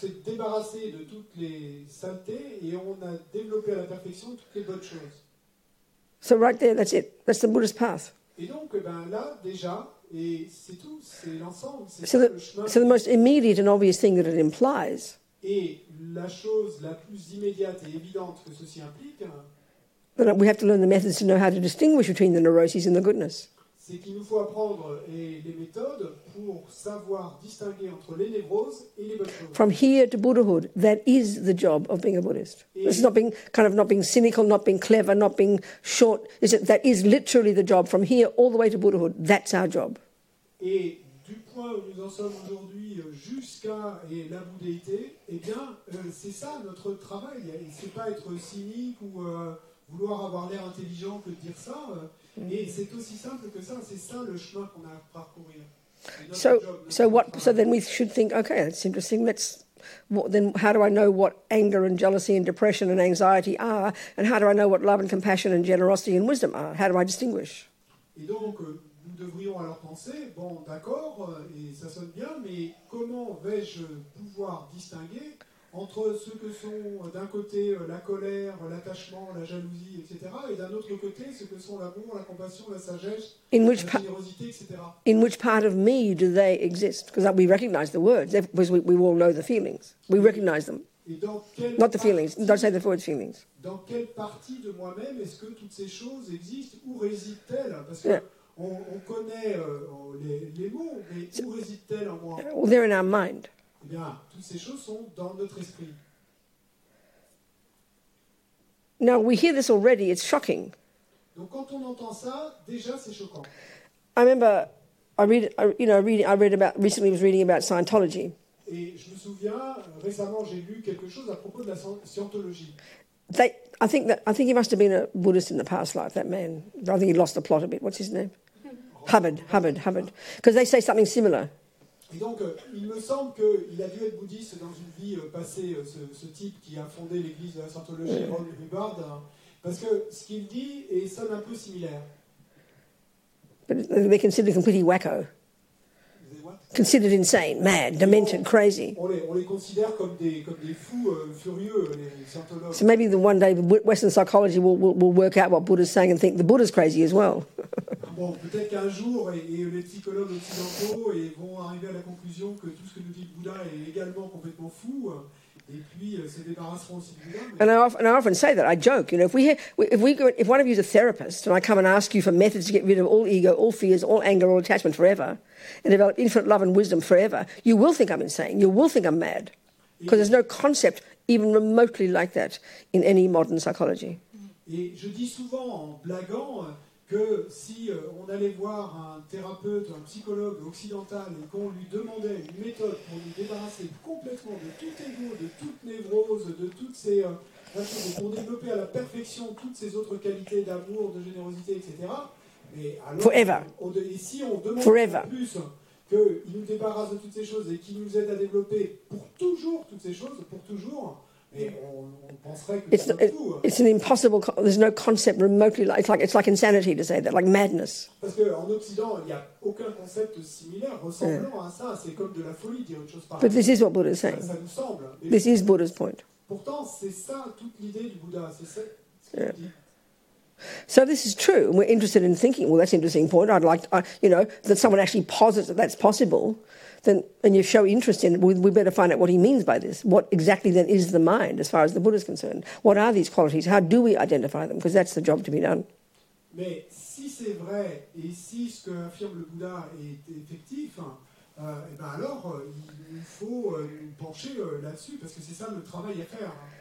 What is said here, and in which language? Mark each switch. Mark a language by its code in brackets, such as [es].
[fr] s'est débarrassé de toutes les saletés et on a développé à la perfection toutes les bonnes choses. [en] So right there, that's it. That's the Buddha's path. [fr] Et donc, là, déjà, et c'est tout, c'est l'ensemble, c'est [en] So [fr] ça le chemin. [en] the most immediate and obvious thing that it implies [fr] Et la chose la plus immédiate et évidente que ceci implique, [en] that we have to learn the methods to know how to distinguish between the neuroses and the goodness. [fr] c'est qu'il nous faut apprendre les méthodes pour savoir distinguer entre les névroses et les bonnes choses. [en] From here to Buddhahood, that is the job of being a Buddhist. It's not being cynical, not being clever, not being short. That is literally the job. From here all the way to Buddhahood, that's our job. [fr] Et du point où nous en sommes aujourd'hui jusqu'à la bouddhéité, eh bien, c'est ça notre travail. Et c'est pas être cynique ou vouloir avoir l'air intelligent que de dire ça. Et c'est aussi simple que ça. C'est ça le chemin qu'on a à parcourir. [en] So then we should think, okay, that's interesting. Let's then how do I know what anger and jealousy and depression and anxiety are? And how do I know what love and compassion and generosity and wisdom are? How do I distinguish? [fr] Et donc, nous devrions alors penser, bon, d'accord, et ça sonne bien, mais comment vais-je pouvoir distinguer entre ce que sont d'un côté la colère, l'attachement, la jalousie, etc., et d'un autre côté ce que sont l'amour, la compassion, la sagesse, la générosité, etc. [en] In which part of me do they exist? Because we recognize the words, because we all know the feelings. We recognize them. [fr] Et dans quelle [en] Not the feelings. Don't say the words feelings. [fr] Dans quelle partie de moi-même est-ce que toutes ces choses existent? Où résident-elles? Parce que on connaît les mots, mais où résident-elles en moi? [en] Well, they're in our mind. [fr] Eh bien, toutes ces choses sont dans notre esprit. [en] Now, we hear this already, it's shocking. [fr] Donc, quand on entend ça, déjà, c'est choquant. [en] I remember, recently was reading about Scientology. [fr] Et je me souviens, récemment, j'ai lu quelque chose à propos de la scientologie. [en] I think he must have been a Buddhist in the past life, that man. I think he lost the plot a bit. What's his name? Hubbard. Because they say something similar. [fr] Et donc, il me semble qu'il a dû être bouddhiste dans une vie passée, ce type qui a fondé l'église de la Scientologie, Hubbard, parce que ce qu'il dit sonne un peu similaire. [en] But they're considered completely wacko. Considered insane, mad, demented, crazy. [fr] On les considère comme des fous furieux, les scientologues. [en] So maybe one day Western psychology will work out what Buddha's saying and think the Buddha's crazy as well. [fr] Bon, peut-être qu'un jour, et les psychologues occidentaux vont arriver à la conclusion que tout ce que nous dit le Bouddha est également complètement fou, et puis se débarrasseront aussi du Bouddha. [en] And I often say that, I joke, if one of you is a therapist and I come and ask you for methods to get rid of all ego, all fears, all anger, all attachment forever, and develop infinite love and wisdom forever, you will think I'm insane, you will think I'm mad, because there's no concept even remotely like that in any modern psychology. [fr] Et je dis souvent en blaguant que si on allait voir un thérapeute, un psychologue occidental et qu'on lui demandait une méthode pour nous débarrasser complètement de tout ego, de toute névrose, de toutes ces choses, pour développer à la perfection toutes ces autres qualités d'amour, de générosité, etc. Et alors, [en] Forever. [fr] Et si on demande [en] Forever. [fr] plus qu'il nous débarrasse de toutes ces choses et qu'il nous aide à développer pour toujours toutes ces choses, pour toujours, et on penserait que c'est fou. [en] It's an impossible. There's no concept remotely like it's like insanity to say that, like madness. [fr] Parce qu'en Occident, il n'y a aucun concept similaire ressemblant à ça. C'est comme de la folie dire une chose pareille. [en] But this is what Buddha is saying. [fr] Ça nous semble. [en] This is Buddha's point. [fr] Pourtant, c'est ça toute l'idée du Bouddha. C'est ça ce qu'il dit. [en] So this is true, and we're interested in thinking, well, that's an interesting point. I'd like, that someone actually posits that that's possible, then, and you show interest in it, we better find out what he means by this. What exactly then is the mind, as far as the Buddha is concerned? What are these qualities? How do we identify them? Because that's the job to be done. [fr] Mais si c'est vrai, et si ce que affirme le Bouddha est effectif, et ben alors, il faut nous pencher là-dessus, parce que c'est ça le travail à faire.